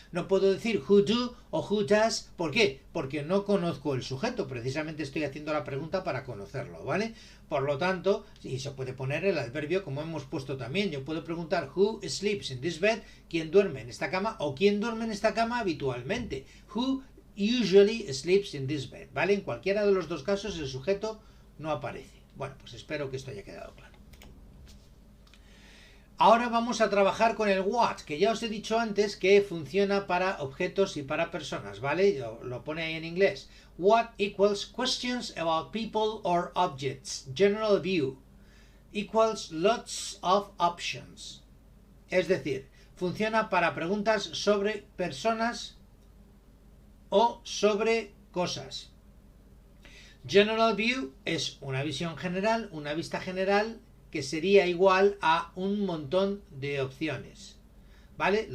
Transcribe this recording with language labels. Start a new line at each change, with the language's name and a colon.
Spanish: No puedo decir
English: who do
Spanish: o
English: who does.
Spanish: ¿Por qué? Porque no conozco el sujeto. Precisamente estoy haciendo la pregunta para conocerlo, ¿vale? Por lo tanto, y se puede poner el adverbio como hemos puesto también. Yo puedo preguntar
English: who sleeps in this bed?
Spanish: ¿Quién duerme en esta cama? O ¿quién duerme en esta cama habitualmente?
English: Who usually sleeps in this bed?
Spanish: ¿Vale? En cualquiera de los dos casos el sujeto no aparece. Bueno, pues espero que esto haya quedado claro. Ahora vamos a trabajar con el what, que ya os he dicho antes que funciona para objetos y para personas, ¿vale? Lo pone ahí en inglés.
English: What equals questions about people or objects. General view equals lots of options.
Spanish: Es decir, funciona para preguntas sobre personas o sobre cosas. General view es una visión general, una vista general que sería igual a un montón de opciones, ¿vale?